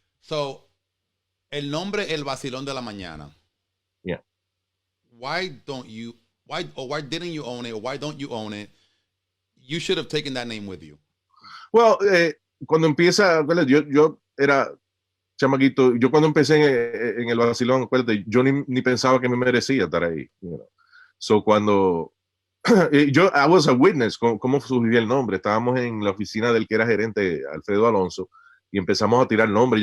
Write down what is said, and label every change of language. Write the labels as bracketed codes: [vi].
[es] So, el nombre El Vacilón de la Mañana. [en] Yeah. Why didn't you own it? Or why don't you own it? You should have taken that name with you. [es] Well, cuando empieza, yo era chamaquito, yo cuando empecé en el Vacilón, acuérdate, yo ni pensaba que me merecía estar ahí. So cuando [en] I was a witness, [es] cómo surgió el nombre, estábamos en la oficina del que era gerente, Alfredo Alonso, y empezamos a tirar nombres.